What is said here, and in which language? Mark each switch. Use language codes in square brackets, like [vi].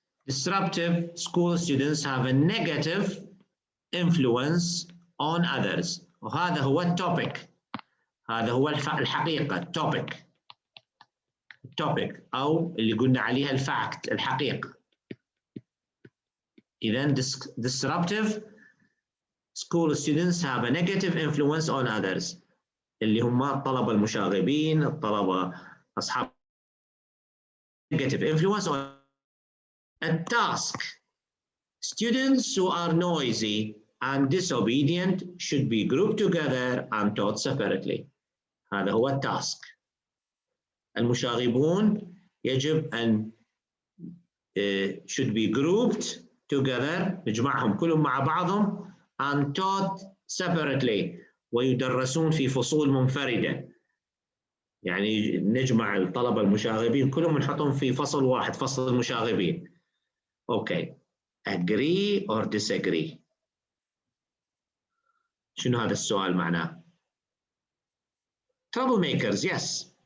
[en] Disruptive school students have a negative influence on others. [ar] وهذا هو التوبيك، هذا هو الحقيقة، التوبيك أو اللي قلنا عليها الفاكت، الحقيقة. [en] إذن disruptive school students have a negative influence on others، [ar] اللي هم الطلبة المشاغبين، الطلبة أصحاب [en] negative influence on a task. Students who are noisy and disobedient should be grouped together and taught separately. [ar] هذا هو التاسك. المشاغبون يجب أن [en] should be grouped together، [ar] نجمعهم كلهم مع بعضهم [en] and taught separately، [ar] ويدرسون في فصول منفردة. يعني نجمع الطلبة المشاغبين كلهم نحطهم في فصل واحد، فصل المشاغبين. أوكي. [en] Agree or disagree؟ [ar] شنو هذا السؤال معناه؟ [en] trouble makers، yes.